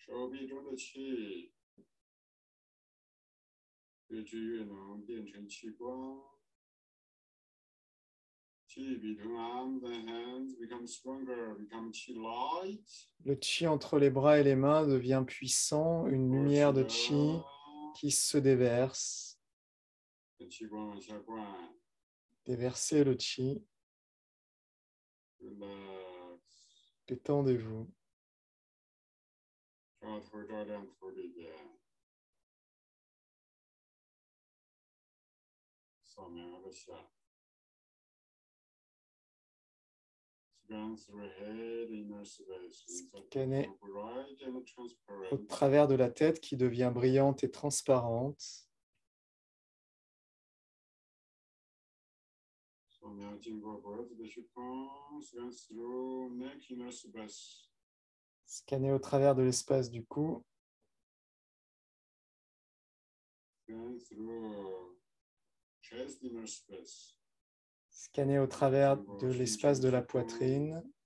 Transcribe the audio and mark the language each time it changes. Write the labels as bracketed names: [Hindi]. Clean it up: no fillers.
[Chinese] 手臂中的气越聚越浓，变成气光。 [English] Chi between arms and hands become stronger, become chi light. [French] Le chi entre les bras et les mains devient puissant, une lumière de chi qui se déverse. [Chinese] 气光往下灌 [French] Déversez le chi, [English] ，relax， [French] détendez-vous. [Chinese] 抓头照亮头里边，扫描了下。 [English] Scan through head, inner space, [French] Scanner [English] bright and [French] au [English] transparent. [French] travers de la tête qui devient brillante et transparente. [Chinese] 扫描经过脖子的虚空 ， [English] scan through neck, inner space. [French] Scanner au travers de l'espace du cou. [English] Scan through chest, inner space. [French] Scanner au travers de l'espace de la poitrine.